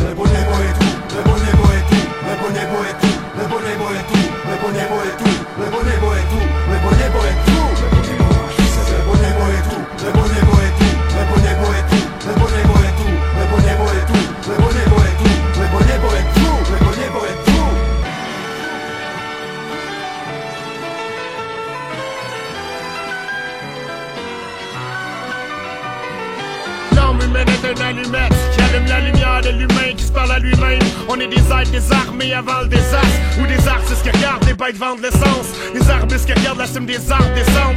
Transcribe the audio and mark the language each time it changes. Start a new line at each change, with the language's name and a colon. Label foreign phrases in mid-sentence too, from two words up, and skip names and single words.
Slovak: Lebo nebo je tu, lebo nebo je tu, lebo nebo je tu, lebo nebo je tu, lebo nebo je tu, lebo nebo je tu, lebo nebo je tu, lebo nebo máš v sebe. Lebo nebo je tu, lebo nebo je tu, lebo nebo je tu, lebo nebo je tu, lebo nebo je tu, lebo nebo je tu, lebo nebo je tu, lebo nebo je tu.
French: L'âme humaine est une allumette qui allume la lumière de l'humain qui se parle à lui-même. On est des êtres désarmés avant le désastre, ou des artistes qui regardent les bêtes vendre l'essence, des arbustes qui regardent la cime des arbres descendre.